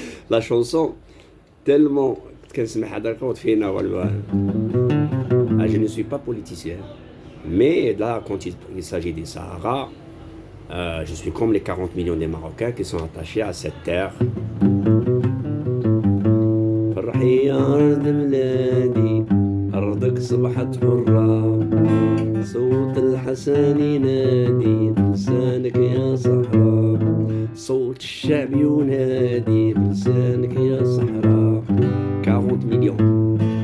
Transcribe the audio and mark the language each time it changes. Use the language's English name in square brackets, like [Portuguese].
[French] La chanson, tellement [Arabic] كنسمعها درك وتفينا والوان. [French] Je ne suis pas politicien, mais là, quand il s'agit des Sahara, je suis comme les 40 millions des Marocains qui sont attachés à cette terre. [Arabic] فرحي يا أرض بلادي أرضك صبحت حرة صوت الحسن ينادي بلسانك يا صحراء صوت الشعب ينادي بلسانك يا صحراء 40 millions.